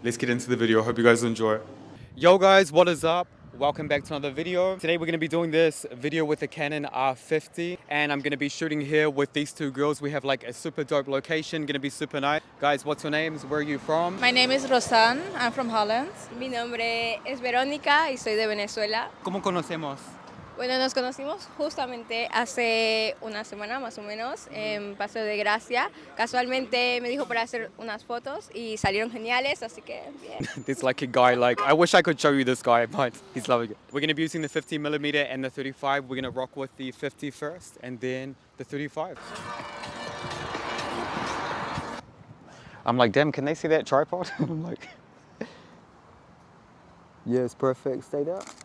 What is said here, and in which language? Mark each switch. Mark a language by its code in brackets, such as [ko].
[en] Let's get into the video. Hope you guys enjoy. Yo guys, what is up? Welcome back to another video. Today we're going to be doing this video with the Canon R50 and I'm going to be shooting here with these two girls. We have like a super dope location, going to be super nice. Guys, what's your names? Where are you from? My name is Rosanne, I'm from Holland. [es] Mi nombre es Verónica y soy de Venezuela. ¿Cómo conocemos? Bueno, nos conocimos justamente hace una semana más o menos en Paseo de Gracia. Casualmente me dijo para hacer unas fotos y salieron geniales, así que bien. [en] There's like a guy like, I wish I could show you this guy, but he's loving it. We're going to be using the 50mm and the 35. We're going to rock with the 50 first and then the 35. I'm like, damn, can they see that tripod? I'm like, yes, perfect. Stay there.